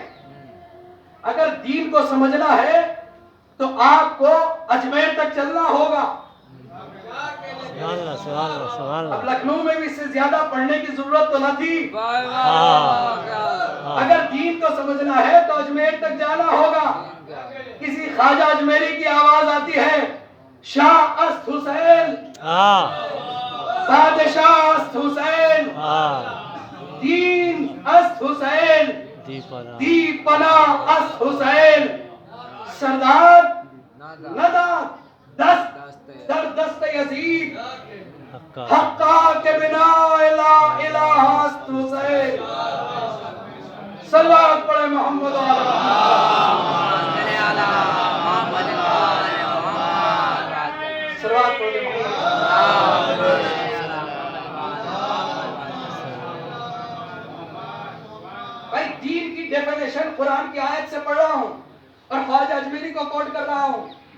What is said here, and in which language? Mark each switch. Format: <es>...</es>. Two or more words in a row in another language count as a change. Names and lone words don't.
<ur>اگر دین کو سمجھنا ہے تو آپ کو اجمیر تک چلنا ہوگا۔ اب لکھنؤ میں بھی اس سے زیادہ پڑھنے کی ضرورت تو نہ تھی۔ اگر دین کو سمجھنا ہے تو اجمیر تک جانا ہوگا۔ کسی خواجہ اجمیری کی آواز آتی ہے،</ur> <fa>شاہ است حسین، بادشاہ است حسین، دین است حسین، دی پناہ است حسین، سردار نداد دست در دست یزید، حقا کے بنا الہ الہ است حسین۔</fa> <ur>صلوات پڑھے محمد و آل محمد۔ صلوات پڑھے محمد۔ بھائی دین کی ڈیفینیشن قرآن کی آیت سے پڑھ رہا ہوں اور خواجہ اجمیری کو کوٹ کر رہا ہوں۔</ur>